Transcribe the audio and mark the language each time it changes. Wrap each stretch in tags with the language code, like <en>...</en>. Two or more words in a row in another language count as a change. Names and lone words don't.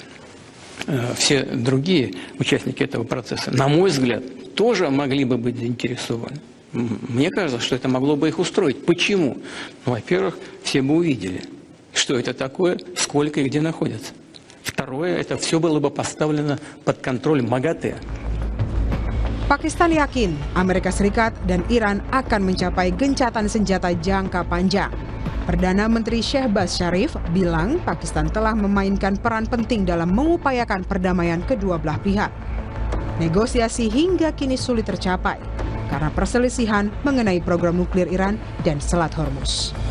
<ru>Все другие участники этого процесса, на мой взгляд, тоже могли бы быть заинтересованы. Мне кажется, что это могло бы их устроить. Почему? Во-первых, все бы увидели, что это такое, сколько и где находится. Второе, это все было бы поставлено под контроль МАГАТЭ.</ru> <id>Pakistan yakin Amerika Serikat dan Iran akan mencapai gencatan senjata jangka panjang. Perdana Menteri Shehbaz Sharif bilang Pakistan telah memainkan peran penting dalam mengupayakan perdamaian kedua belah pihak. Negosiasi hingga kini sulit tercapai karena perselisihan mengenai program nuklir Iran dan Selat Hormuz.</id>